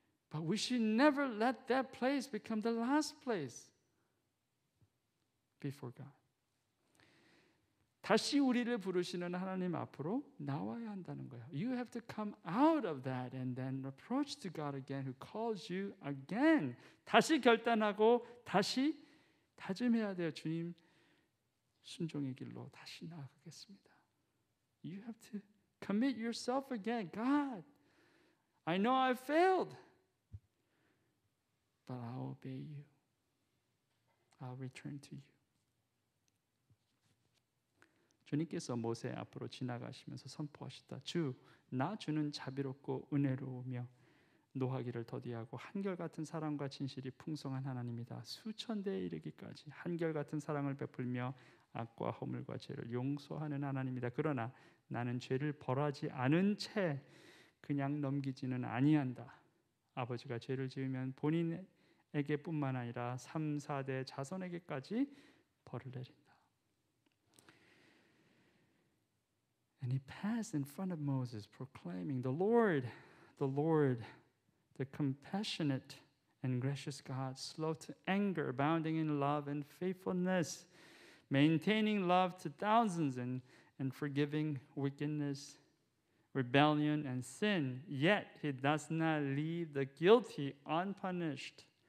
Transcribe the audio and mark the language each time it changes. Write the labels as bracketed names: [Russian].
[English] But we should never let that place become the last place before God. [Korean] 다시 우리를 부르시는 하나님 앞으로 나와야 한다는 거예요. [English] You have to come out of that and then approach to God again who calls you again. [Korean] 다시 결단하고 다시 다짐해야 돼요. 주님, 순종의 길로 다시 나아가겠습니다. [English] You have to commit yourself again. God, I know I failed. But I'll obey you. I'll return to you. [Korean] 주님께서 모세 앞으로 지나가시면서 선포하시다. 주, 나 주는 자비롭고 은혜로우며 노하기를 더디하고 한결같은 사랑과 진실이 풍성한 하나님이다. 수천 대에 이르기까지 한결같은 사랑을 베풀며 악과 허물과 죄를 용서하는 하나님이다. 그러나 나는 죄를 벌하지 않은 채 그냥 넘기지는 아니한다. 아버지가 죄를 지으면 본인에게뿐만 아니라 3, 4대 자손에게까지 벌을 내린다. [English] And he passed in front of Moses, proclaiming, the Lord, the compassionate and gracious God, slow to anger, abounding in love and faithfulness, maintaining love to thousands and forgiving wickedness, rebellion and sin, yet he does not leave the guilty unpunished.